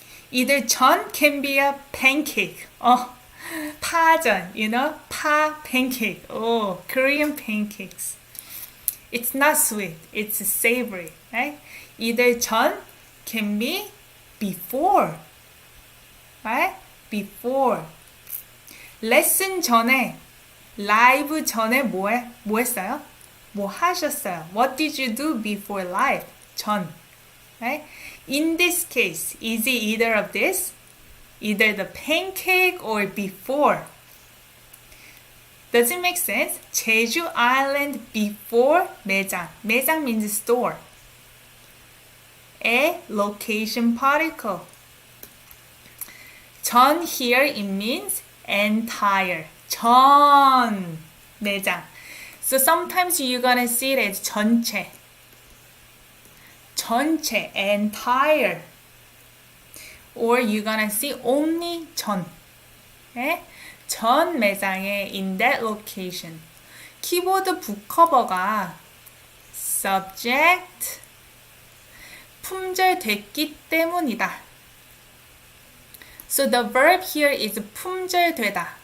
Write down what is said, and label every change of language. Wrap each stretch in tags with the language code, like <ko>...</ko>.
<en>Either 전 can be a pancake. 파전, you know, pancake. Korean pancakes. It's not sweet, it's savory, right? Either 전 can be before, right? Before.</en> <ko>레슨 전에, 라이브 전에 뭐 했어요? 뭐 하셨어요?</ko> <en>What did you do before live? 전, right? In this case, is it either of this? Either the pancake or before. Does it make sense? 제주 island before 매장. 매장 means store. A location particle. 전 here it means entire.</en> <ko>전 매장.</ko> <en>So sometimes you're gonna see it as 전체. 전체, entire. Or you're gonna see only 전. Okay?</en> <ko>전 매장에</ko> <en>in that location.</en> <ko>키보드 북커버가 subject 품절됐기 때문이다.</ko> <en>So the verb here is 품절되다.</en>